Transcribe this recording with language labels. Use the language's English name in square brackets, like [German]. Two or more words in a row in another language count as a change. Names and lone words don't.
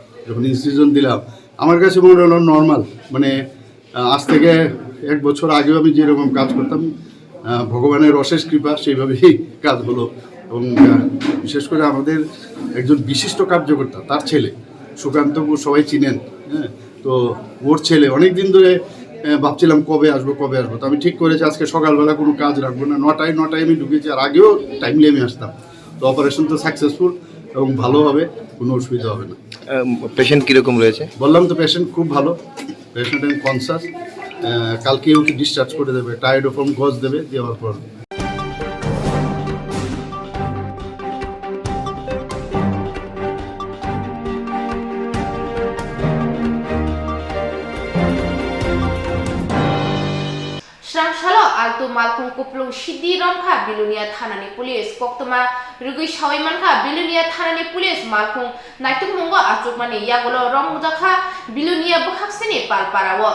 [Bangla] যখন ইনসিশন দিলাম আমার কাছে মনে হলো নর্মাল মানে আজ থেকে এক বছর আগেও আমি যেরকম কাজ করতাম ভগবানের অশেষ কৃপা সেইভাবেই কাজ হলো এবং বিশেষ করে আমাদের একজন বিশিষ্ট কার্যকর্তা তার ছেলে সুকান্তবাবু সবাই চিনেন হ্যাঁ তো ওর ছেলে অনেক দিন ধরে ভাবছিলাম কবে আসবো তো আমি ঠিক করেছি আজকে সকালবেলা কোনো কাজ রাখবো না নটায় আমি ঢুকেছি আর আগেও টাইমলি আমি আসতাম তো অপারেশন তো সাকসেসফুল এবং ভালো হবে কোনো অসুবিধা হবে না পেশেন্ট কীরকম রয়েছে বললাম তো পেশেন্ট খুব ভালো পেশেন্ট আমি কনসাস কালকে ওকে ডিসচার্জ করে দেবে টাইডোফর্ম গজ দেবে দেওয়ার পর [Kok Borok] Srangshalo altu malkung kuplung shidi romkha bilunia thanani police koktoma rugui shawaimankha bilunia thanani police malkung naituk mungo achukmani yagulo rommujakha bilunia bukhaksini palparawo